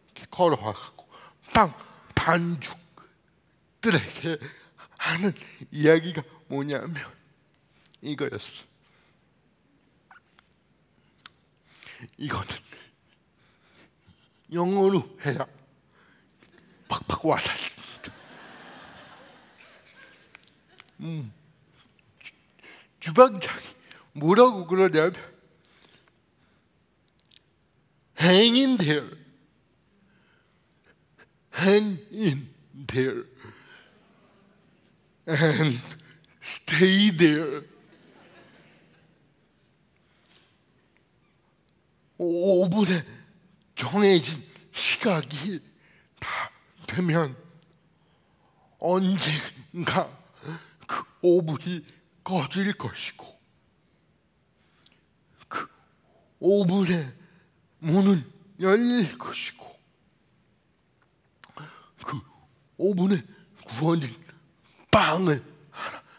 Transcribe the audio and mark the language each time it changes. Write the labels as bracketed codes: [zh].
[ko] 걸어와갖고 빵 반죽들에게 하는 이야기가 뭐냐면 이거였어. 이거는 영어로 해야 팍팍 와닿습니다. 주방장이 뭐라고 그러냐면 [en] hang in there, hang in there, and stay there. [ko] 5분에 정해진 시각이 다 되면 언젠가 그 5분이 꺼질 것이고 그 5분에 문은 열릴 것이고 그 5분에 구워진 빵을 하나